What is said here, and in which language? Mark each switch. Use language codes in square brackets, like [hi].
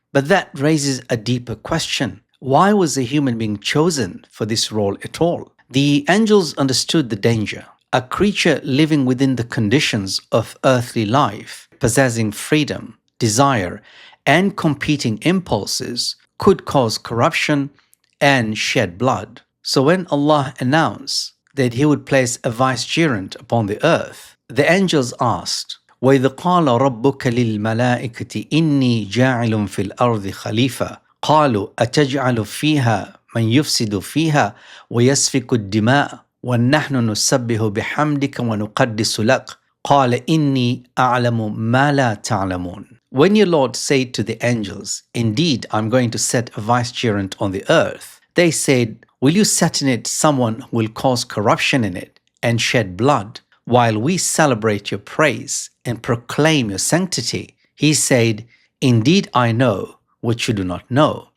[en] But that raises a deeper question. Why was a human being chosen for this role at all? The angels understood the danger. A creature living within the conditions of earthly life, possessing freedom, desire, and competing impulses, could cause corruption and shed blood. So when Allah announced that He would place a vicegerent upon the earth, the angels asked, [ar] وَإِذْ قَالَ رَبُّكَ لِلْمَلَائِكَةِ إِنِّي جَاعِلٌ فِي الْأَرْضِ خَلِيفَةً قَالُوا أَتَجْعَلُ فِيهَا مَنْ يُفْسِدُ فِيهَا وَيَسْفِكُ الدِّمَاءَ وَنَحْنُ نُسَبِّحُ بِحَمْدِكَ وَنُقَدِّسُ لَكَ قَالَ إِنِّي أَعْلَمُ مَا لَا تَعْلَمُونَ. [en] When your Lord said to the angels, "Indeed, I'm going to set a vicegerent on the earth," they said, "Will you set in it someone who will cause corruption in it and shed blood, while we celebrate your praise and proclaim your sanctity?" He said, "Indeed, I know what you do not know."